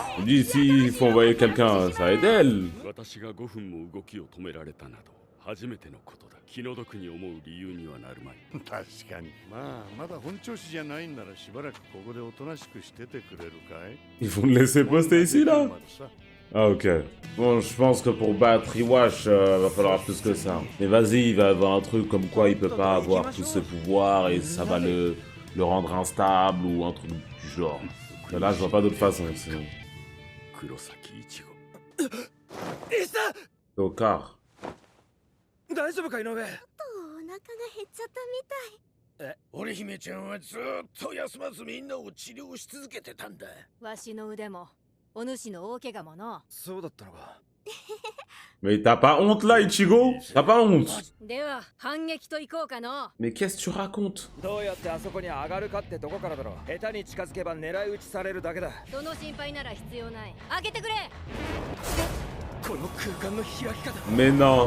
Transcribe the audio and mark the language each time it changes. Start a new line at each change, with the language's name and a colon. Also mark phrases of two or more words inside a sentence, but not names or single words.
French: Je dis, s'il faut envoyer quelqu'un, ça va être elle. Ils vont le laisser poster ici, là? Ah ok. Bon, je pense que pour battre Iwash, va falloir plus que ça. Mais vas-y, il va avoir un truc comme quoi il peut pas avoir tout ce pouvoir et ça va le rendre instable ou un truc du genre. Mais là, je vois pas d'autre façon, sinon. Tokar.
Japanese: 大丈夫か井上。お腹が減っちゃったみたい。織姫ちゃんはずっと休まずみんなを治療し続けてたんだ。わしの腕も。
French: Mais t'as pas honte là, Ichigo? T'as pas honte? Mais qu'est-ce que tu racontes? Mais non.